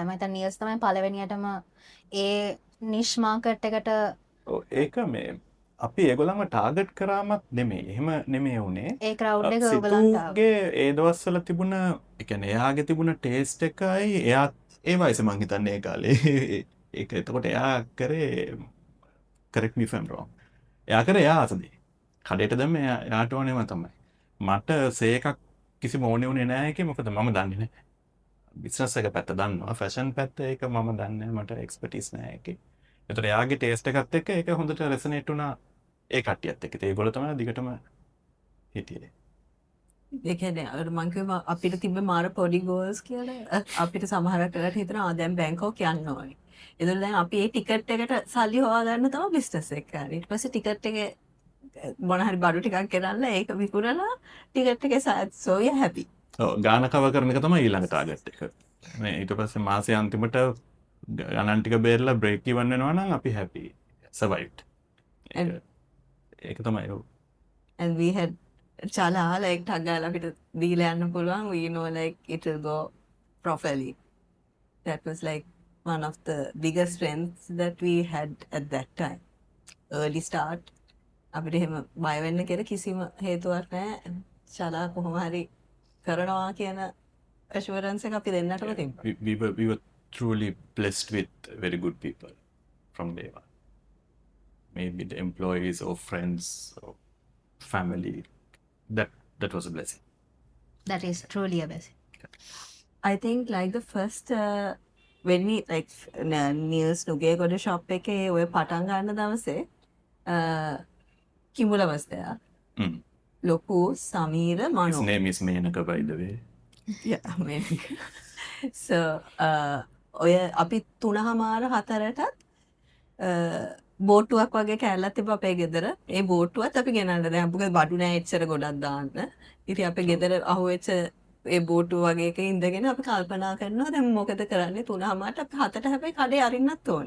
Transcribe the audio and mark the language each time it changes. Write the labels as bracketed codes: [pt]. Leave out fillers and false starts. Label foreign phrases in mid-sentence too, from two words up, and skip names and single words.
[si] මම හිතන්නේ නිල්ස් තමයි පළවෙනියටම ඒ නිෂ් මාකට් එකට ඒක මේ අපි ඒගොල්ලන්ව ටාගට් කරාමත් නෙමෙයි. එහෙම නෙමෙයි උනේ. ඒ ක්‍රවුඩ් එක ඕගලන්ට ඒ දවස්වල තිබුණ ඒ කියන්නේ එයාගේ තිබුණ ටේස්ට් එකයි එයා ඒ වයසේ මං හිතන්නේ ඒ කාලේ ඒක එතකොට එයා කරේ [en] correct me if I'm wrong. [si] එයා කරේ එයා අසදී. කඩේට දැම්ම එයාට ඕනේම තමයි. මට සේ එකක් කිසිම ඕනේ උනේ නැහැ ඒකේ මොකද මම දන්නේ නැහැ. බිස්නස් එක පැත්ත දන්නවා. ෆැෂන් පැත්ත ඒක මම දන්නේ මට එක්ස්පර්ටිස් නැහැ ඒකේ. ඒතර එයාගේ ටේස්ට් එකත් එක්ක ඒක හොඳට රෙසනේට් වුණා ඒ කට්ටියත් එක්ක. ඒගොල්ලෝ තමයි දිගටම හිටියේ. ඒ කියන්නේ අර මං කිව්වා අපිට තිබ්බ මාර පොඩි ගෝල්ස් කියලා අපිට සමහරක් වෙලාවට හිතනවා දැන් බැංකොක් යන්න ඕනේ. ඒතකොට දැන් අපි ඒ ටිකට් එකට සල්ලි හොයාගන්න තමයි බිස්නස් එක කරන්නේ. ඊට පස්සේ ටිකට් එකේ මොන හරි බඩු ටිකක් ගෙනල්ලා ඒක විකුණලා ටිකට් එකේ [en] so we are happy. [si] ඔව් ගාන කව කරන එක තමයි ඊළඟ ටාගට් එක. මේ ඊට පස්සේ මාසේ අන්තිමට ගණන් ටික බේරලා [en] break even [si] වෙනවා නම් අපි [en] happy survived. [si] ඒක තමයි ඔව්. [en] And we had chala like [si] ටග්ගාලා අපිට දීලා යන්න පුළුවන්. [en] We know like it will go properly. That was like one of the biggest strengths that we had at that time. Early start. [si] අපිට එහෙම බය වෙන්න කියලා කිසිම හේතුවක් නැහැ. චලා කොහොම හරි කරනවා කියන assurance එක අපි දෙන්නටම තිබ්බා. [en] We were truly blessed with very good people from day one. Maybe the employees or friends or family. That was a blessing. That is truly a blessing. I think like the first when we like Niels Nugegoda shop [si] එකේ ඔය පටන් ගන්න දවසේ කිඹුල [en] was there. Mm. [si] ලොකු සමීර [en] His [si] මනෝ. [en] name is Menaka, by the way. Yeah, maybe. [si] So ඔය අපි 3:04ටත් බෝට්ටුවක් වගේ කෑල්ලක් තිබ්බ අපේ ගෙදර. ඒ බෝට්ටුවත් අපි ගෙනල්ලා දැන් අපුගේ බඩු නෑ එච්චර ගොඩක් දාන්න. ඉතින් අපේ ගෙදර අහුවෙච්ච ඒ බෝට්ටුව වගේ එකක ඉඳගෙන අපි කල්පනා කරනවා දැන් මොකද කරන්නේ 3:00ට අපි 7ට හැබැයි කඩේ අරින්නත් ඕනේ.